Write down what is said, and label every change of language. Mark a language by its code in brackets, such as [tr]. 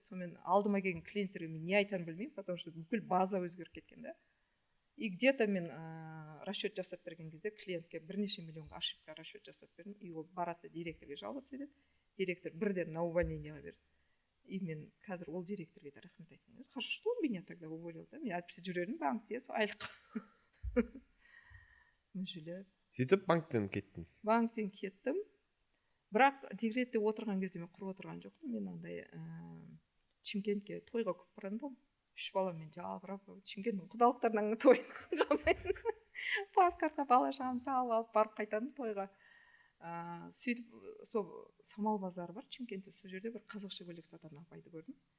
[kk] Сонымен алдыма келген клиенттерге мен не айтарын білмеймін, потому что бүкіл база өзгеріп кеткен да. [ru] И где-то [kk] мен расчет жасап берген кезде клиентке бірнеше миллионға ошибка расчет жасап бердім. И ол барады директорге жаловаться етеді. Директор бірден на увольнениеға берді. И мен қазір ол директорге де рахмет айттым. [ru] Хорошо, что он меня тогда уволил, да? [kk] Мен әліпсе жүрерім банкте, сол айлық. Мүшелеп. Сөйтіп банктен кеттіңіз. Банктен кеттім. Бірақ декретте отырған кезде мен құрып отырған жоқпын. Мен андай Чимкентке тойға көп барамын. 3 баламен жалбырап, Чимкенттің құдалықтарының тойына қалмайын. Паспортқа бала шағаны салып алып барып қайтадым тойға. Сөйтіп сол Самал базары бар Чимкентте, сол жерде бір қазақша көйлек сататын апайды көрдім.